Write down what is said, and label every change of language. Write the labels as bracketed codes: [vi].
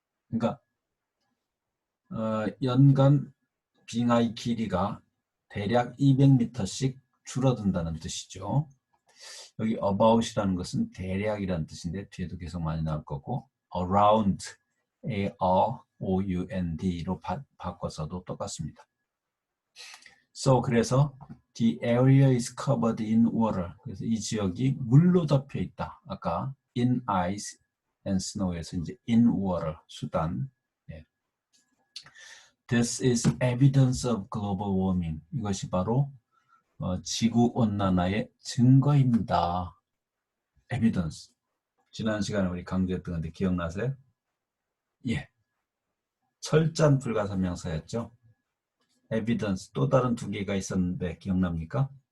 [ko] 그러니까 연간 빙하의 길이가 대략 200m씩 줄어든다는 뜻이죠. 여기 about이라는 것은 대략이라는 뜻인데 뒤에도 계속 많이 나올 거고 around, A-R-O-U-N-D로 바꿔서도 똑같습니다. [en] So [ko] 그래서 [en] the area is covered in water. [ko] 그래서 이 지역이 물로 덮여 있다. 아까 [en] in ice and snow [ko] 에서 이제 [en] in water, [ko] 수단. 예. [en] This is evidence of global warming. [ko] 이것이 바로 지구 온난화의 증거입니다. [en] evidence. [ko] 지난 시간에 우리 강조했던 건데 기억나세요? 예. 철자는 불가사명사였죠. evidence 또 다른 두 개가 있었는데 기억납니까?